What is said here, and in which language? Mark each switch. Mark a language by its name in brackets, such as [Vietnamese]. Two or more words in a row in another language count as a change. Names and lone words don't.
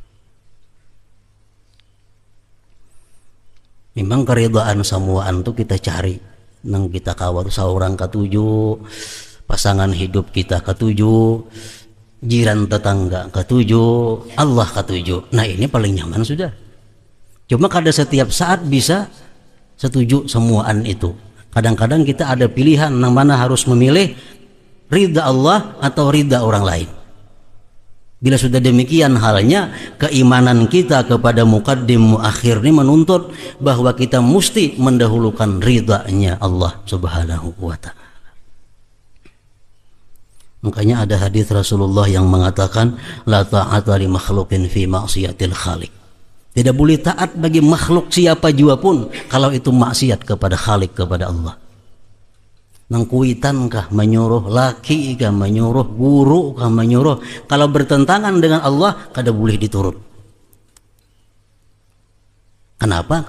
[Banjar] Memang keridhaan samuaan itu kita cari, nang kita kawal seorang ketujuh, pasangan hidup kita ketujuh, jiran tetangga ketujuh, Allah ketujuh. Nah, ini paling nyaman sudah. Cuma kada setiap saat bisa setuju semuaan itu. [Indonesian] Kadang-kadang kita ada pilihan yang mana harus memilih ridha Allah atau ridha orang lain. Bila sudah demikian halnya, keimanan kita kepada muqaddim muakhir ini menuntut bahwa kita mesti mendahulukan ridhanya Allah [Arabic] سبحانه وتعالى. [Indonesian] Makanya ada hadis Rasulullah yang mengatakan [Arabic] لا طاعة لمخلوق في معصية الخالق. [Indonesian] Tidak boleh taat bagi makhluk siapa jua pun kalau itu maksiat kepada Khalik, kepada Allah. [Banjar] Nang kuitan kah menyuruh, laki kah menyuruh, guru kah menyuruh, kalau bertentangan dengan Allah kada boleh diturut. [Indonesian] Kenapa?